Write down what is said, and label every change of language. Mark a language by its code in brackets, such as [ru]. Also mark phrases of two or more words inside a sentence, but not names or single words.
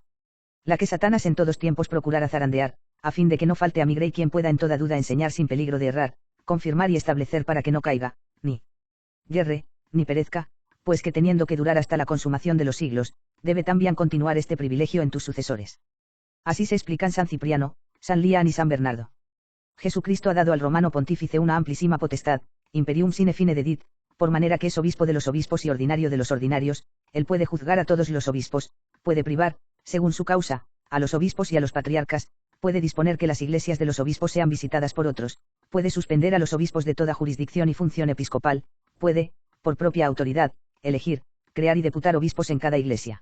[es] La que Satanás en todos tiempos procurara zarandear, a fin de que no falte a mi grey quien pueda en toda duda enseñar sin peligro de errar, confirmar y establecer para que no caiga, ni yerre, ni perezca, pues que teniendo que durar hasta la consumación de los siglos, debe también continuar este privilegio en tus sucesores. Así se explican San Cipriano, San Lian y San Bernardo. Jesucristo ha dado al romano pontífice una amplísima potestad, [la] imperium sine fine dedit, [es] por manera que es obispo de los obispos y ordinario de los ordinarios, él puede juzgar a todos los obispos, puede privar, según su causa, a los obispos y a los patriarcas, puede disponer que las iglesias de los obispos sean visitadas por otros, puede suspender a los obispos de toda jurisdicción y función episcopal, puede, por propia autoridad, elegir, crear y deputar obispos en cada iglesia.